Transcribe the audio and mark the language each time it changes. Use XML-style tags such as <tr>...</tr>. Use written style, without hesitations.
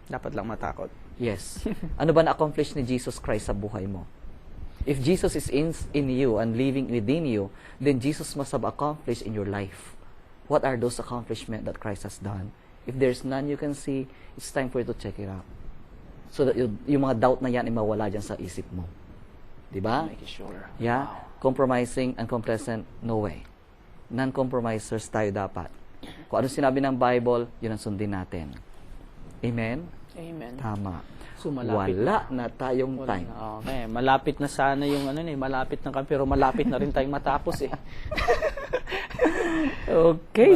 <tl>Dapat lang matakot. Yes. Ano ba na-accomplish ni Jesus Christ sa buhay mo?</tl> <en>If Jesus is in you and living within you, then Jesus must have accomplished in your life. What are those accomplishments that Christ has done? If there's none you can see, it's time for you to check it out.</en> <tl>So that yung mga doubt na yan ay mawala dyan sa isip mo. Diba?</tl> <en>Make it sure. Yeah. Wow. Compromising and complacent, no way.</en> <tl>Non-compromisers tayo dapat. Kung ano sinabi ng Bible, yun ang sundin natin. Amen? Amen. Tama. So, malapit Wala na tayong time. Okay, malapit na sana yung malapit na kami, pero malapit na rin tayong matapos eh. Okay,</tl>